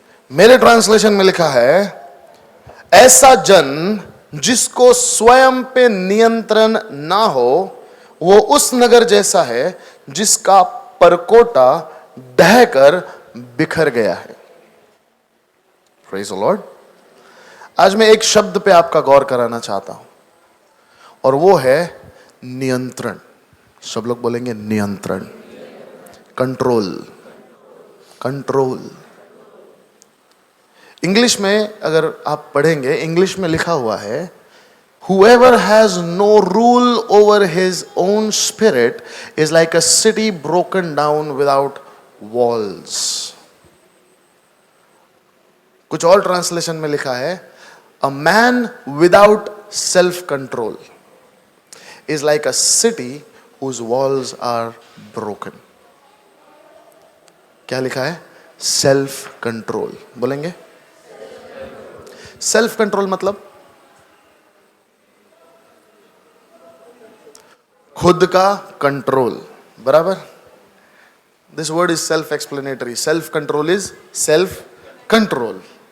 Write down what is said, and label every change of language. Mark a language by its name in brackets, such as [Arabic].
[Hindi] मेरे ट्रांसलेशन में लिखा है, ऐसा जन जिसको स्वयं पे नियंत्रण ना हो, वो उस नगर जैसा है जिसका परकोटा ढहकर बिखर गया है। [English] Praise the Lord. [Hindi] आज मैं एक शब्द पे आपका गौर कराना चाहता हूं, और वो है नियंत्रण। सब लोग बोलेंगे नियंत्रण, कंट्रोल, कंट्रोल। इंग्लिश में अगर आप पढ़ेंगे, इंग्लिश में लिखा हुआ है, [English] whoever has no rule over his own spirit is like a city broken down without walls. [Hindi] कुछ और ट्रांसलेशन में लिखा है, [English] a man without self control is like a city whose walls are broken. [Hindi] क्या लिखा है? Self control. बोलेंगे self control मतलब खुद का कंट्रोल, बराबर? [English] This word is self explanatory. Self control is self control.